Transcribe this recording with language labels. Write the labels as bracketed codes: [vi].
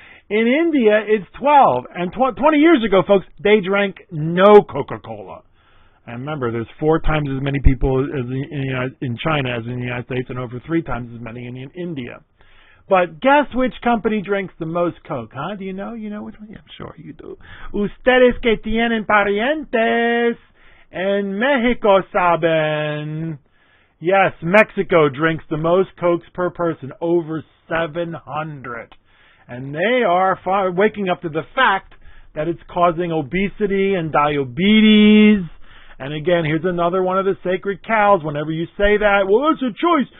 [en] In India, it's 12. And 20 years ago, folks, they drank no Coca-Cola. And remember, there's 4 times as many people in China as in the United States, and over 3 times as many in India. But guess which company drinks the most Coke, huh? Do you know? You know which one? Yeah, I'm sure you do. [es] Ustedes que tienen parientes en Mexico saben. [en] Yes, Mexico drinks the most Cokes per person, over 700. And they are waking up to the fact that it's causing obesity and diabetes. And again, here's another one of the sacred cows. Whenever you say that, well, it's a choice.